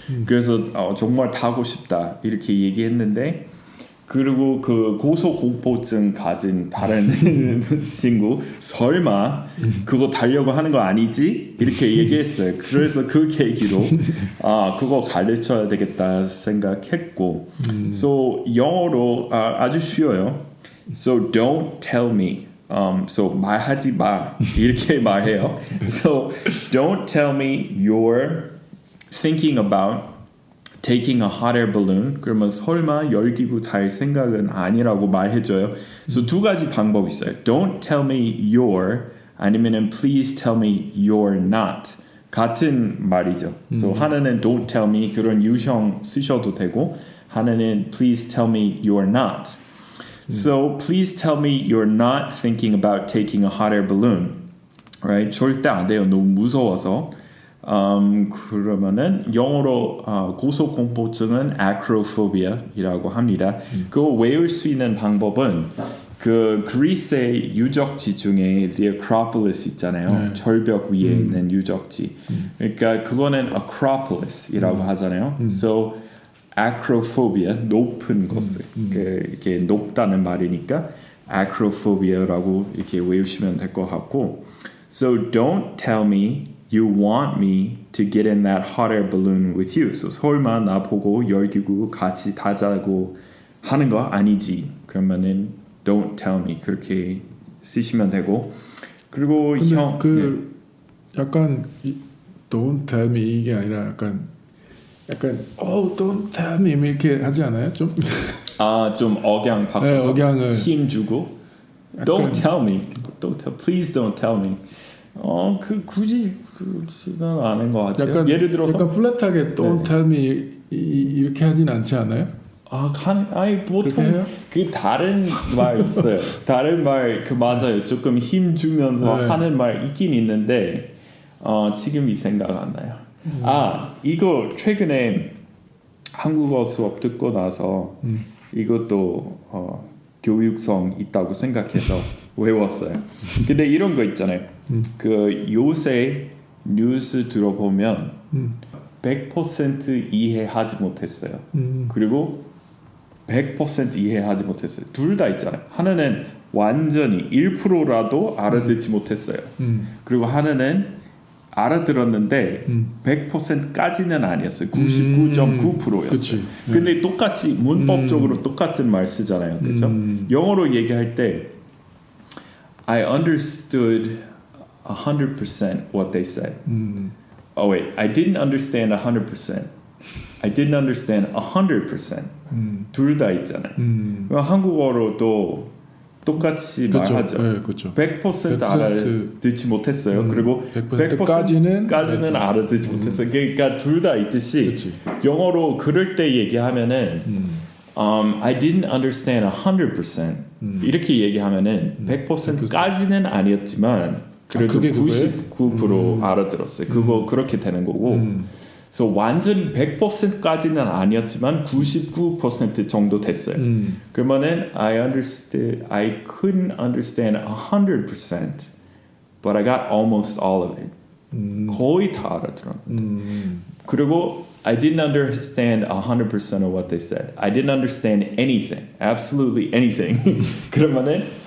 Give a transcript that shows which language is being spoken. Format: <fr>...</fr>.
<ko>그래서 정말 타고 싶다 이렇게 얘기했는데 그리고 그 고소공포증 가진 다른 친구 설마 그거 타려고 하는 거 아니지? 이렇게 얘기했어요. 그래서 그 계기로 그거 가르쳐야 되겠다 생각했고 so 영어로 아주 쉬워요.</ko> <en>So don't tell me.</en> <ko>So 말하지 마 이렇게 말해요.</ko> <en>So don't tell me you're thinking about taking a hot air balloon.</en> <ko>그러면 설마 열기구 탈 생각은 아니라고 말해줘요. So 두 가지 방법이 있어요.</ko> <en>Don't tell me you're</en> <ko>아니면은</ko> <en>please tell me you're not.</en> <ko>같은 말이죠. So 하나는</ko> <en>don't tell me</en> <ko>그런 유형 쓰셔도 되고 하나는</ko> <en>please tell me you're not. So please tell me you're not thinking about taking a hot air balloon. Right?</en> <ko>절대 안 돼요. 너무 무서워서. 그러면은 영어로 고소공포증은 acrophobia이라고 합니다. 그거 외울 수 있는 방법은 그 그리스의 유적지 중에 The Acropolis 있잖아요. 절벽 위에 있는 유적지. 그러니까 그거는 Acropolis이라고 하잖아요. So acrophobia 높은 것을 이렇게 높다는 말이니까 acrophobia라고 이렇게 외우시면 될 것 같고.</ko> <en>So don't tell me you want me to get in that hot air balloon with you.</en> <ko>So 설마 나 보고 열기구 같이 타자고 하는 거 아니지? 그러면은</ko> <en>don't tell me</en> <ko>그렇게 쓰시면 되고 그리고 형 약간</ko> <en>don't tell me</en> <ko>이게 아니라 약간 don't tell me 이렇게 하지 않아요? 좀 좀 억양 바꿔 네, 억양을 힘 주고</ko> <en>don't tell me please don't tell me</en> <ko>굳이는 않은 것 같아요. 약간, 예를 들어서 약간 플랫하게</ko> <en>don't tell me</en> <ko>이렇게 하진 않지 않아요? 아니 보통 그 다른 말 있어요. 다른 말 그 맞아요. 조금 힘 주면서 하는 말 있긴 있는데 지금이 생각 안 나요. 이거 최근에 한국어 수업 듣고 나서 이것도 교육성 있다고 생각해서 외웠어요. 근데 이런 거 있잖아요. 그 요새 뉴스 들어보면 100% 이해하지 못했어요. 그리고 100% 이해하지 못했어요. 둘 다 있잖아요. 하나는 완전히 1%라도 알아듣지 못했어요. 그리고 하나는 알아들었는데 100%까지는 아니었어요. 99.9%였어요. 근데 똑같이 문법적으로 똑같은 말 쓰잖아요. 그렇죠?</ko> <en>영어로 얘기할 때 I understood 100% what they said. Oh wait, I didn't understand 100%. I didn't understand 100%.</en> <ko>둘 다 있잖아요. 한국어로도 똑같이 말하죠. 네, 그렇죠. 100% 알아듣지 못했어요. 그리고 100%까지는 알아듣지 못했어요. 그러니까 둘 다 있듯이 영어로 그럴 때 얘기하면은</ko> <en>I didn't understand 100%.</en> <ko>이렇게 얘기하면은 100%까지는 아니었지만 그래도 99% 알아들었어요. 그거 그렇게 되는 거고. So 완전히 100%까지는 아니었지만 99% 정도 됐어요.</ko> <en>그러면은 I couldn't understand 100%, but I got almost all of it.</en> <ko>거의 다 알아들었는데.</ko> <en>그리고 I didn't understand 100% of what they said. I didn't understand anything, absolutely anything.</en> <ko>그러면은</ko>